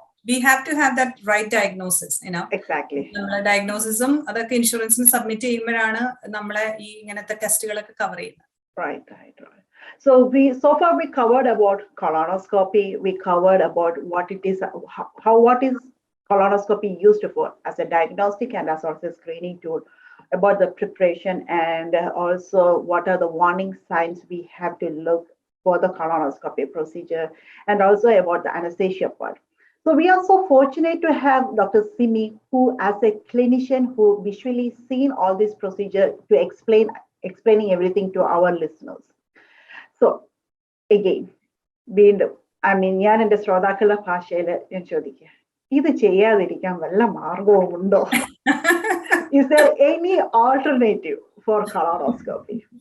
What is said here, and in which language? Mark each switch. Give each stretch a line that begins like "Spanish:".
English: we have to have that right diagnosis, Exactly.
Malayalam: ഡയഗ്നോസിസും അതൊക്കെ ഇൻഷുറൻസിന് submit ചെയ്യുമ്പോഴാണ് നമ്മളെ ഈ ഇങ്ങനത്തെ ടെസ്റ്റുകളൊക്കെ കവർ ചെയ്യുന്നത്.
English: Right. So far we covered about colonoscopy. We covered about what it is, what is colonoscopy used for as a diagnostic and as also a screening tool, about the preparation, and also what are the warning signs we have to look for the colonoscopy procedure, and also about the anesthesia part. So we are so fortunate to have Dr. Simi, who as a clinician who visually seen all this procedure, to explaining everything to our listeners. So again,
Malayalam: ഞാൻ എൻ്റെ ശ്രോതാക്കളുടെ ഭാഷയിൽ ഞാൻ ചോദിക്കുക, ഇത് ചെയ്യാതിരിക്കാൻ വല്ല മാർഗവും ഉണ്ടോ?
English: Is there any alternative for colonoscopy?